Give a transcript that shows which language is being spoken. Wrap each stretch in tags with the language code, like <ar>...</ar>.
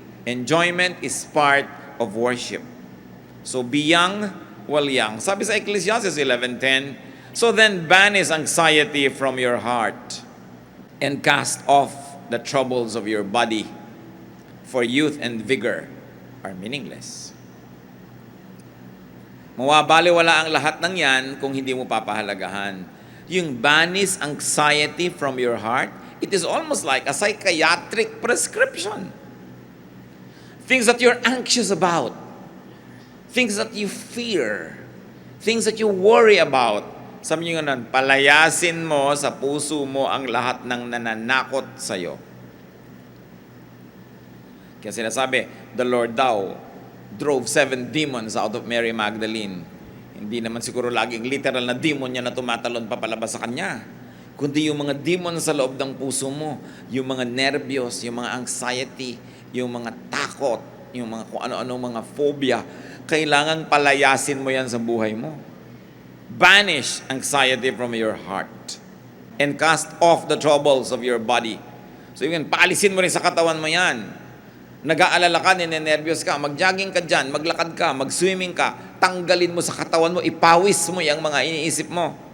<en>Enjoyment is part of worship. So be young while young.</en> <tl>Sabi sa</tl> <en>Ecclesiastes 11:10, so then banish anxiety from your heart and cast off the troubles of your body, for youth and vigor are meaningless.</en> <tl>Mawabaliwala ang lahat ng yan kung hindi mo papahalagahan.</tl> <en>Yung banish anxiety from your heart, it is almost like a psychiatric prescription. Things that you're anxious about, things that you fear, things that you worry about.</en> <tl>Sabi nyo nga nun, palayasin mo sa puso mo ang lahat ng nananakot sa'yo. Kaya sinasabi,</tl> <en>the Lord daw drove 7 demons out of Mary Magdalene.</en> <tl>Hindi naman siguro laging literal na demon niya na tumatalon papalabas sa kanya. Kundi yung mga demon sa loob ng puso mo, yung mga nervyos, yung mga anxiety, yung mga takot, yung mga kung ano-anong mga phobia, kailangang palayasin mo yan sa buhay mo.</tl> <en>Banish anxiety from your heart and cast off the troubles of your body.</en> <tl>So yun, paalisin mo rin sa katawan mo yan. Nag-aalala ka, ninenervyos ka, mag-jogging ka dyan, maglakad ka, mag-swimming ka, tanggalin mo sa katawan mo, ipawis mo yung mga iniisip mo.</tl>